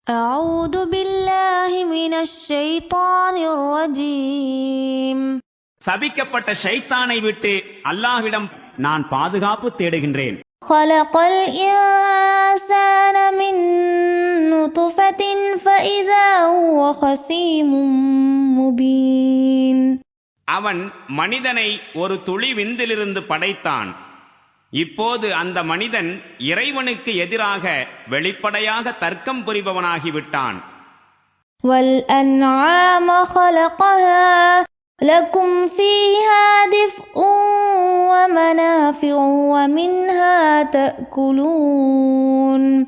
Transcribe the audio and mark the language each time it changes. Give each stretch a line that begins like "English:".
Arabic: أعوذ بالله من الشيطان الرجيم.
Tamil: சபிக்கப்பட்ட ஷைத்தானை விட்டு அல்லாஹ்விடம் நான் பாதுகாப்பு தேடுகின்றேன்.
Arabic: خلق الإنسان من نطفة فإذا هو خصيم مبين.
Tamil: அவன் மனிதனை ஒரு துளி விந்திலிருந்து படைத்தான். இப்போது அந்த மனிதன் இறைவனுக்கு எதிராக வெளிப்படையாக தர்க்கம் புரிபவனாகிவிட்டான்.
Arabic: وَالْأَنْعَامَ خَلَقَهَا لَكُمْ فِيهَا دِفْءٌ وَمَنَافِعُ وَمِنْهَا تَأْكُلُونَ.